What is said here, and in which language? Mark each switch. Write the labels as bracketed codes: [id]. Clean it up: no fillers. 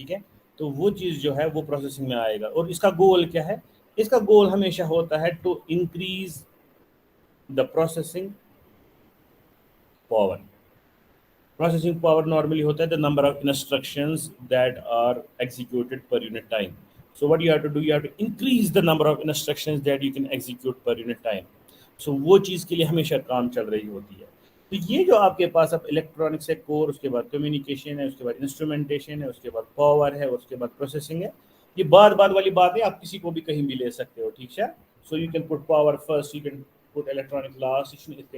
[ur] ٹھیک ہے, تو وہ چیز جو ہے وہ پروسیسنگ میں آئے گا. اور اس کا گول کیا ہے, اس کا گول ہمیشہ ہوتا ہے [en] To increase the processing power. [ur] Processing power normally ہوتا ہے [en] the number of instructions that are executed per unit time. So what you have to do, you have to increase the number of instructions that you can execute per unit time. [ur] So وہ چیز کے لیے ہمیشہ کام چل رہی ہوتی ہے. تو یہ جو آپ کے پاس اب الیکٹرانکس ہے کور, اس کے بعد کمیونیکیشن ہے, اس کے بعد انسٹرومنٹیشن ہے, اس کے بعد پاور ہے, اس کے بعد پروسیسنگ ہے. یہ بات والی بات ہے, آپ کسی کو بھی کہیں بھی لے سکتے ہو. ٹھیک ہے, [en] So you can put power first, you can put electronic last.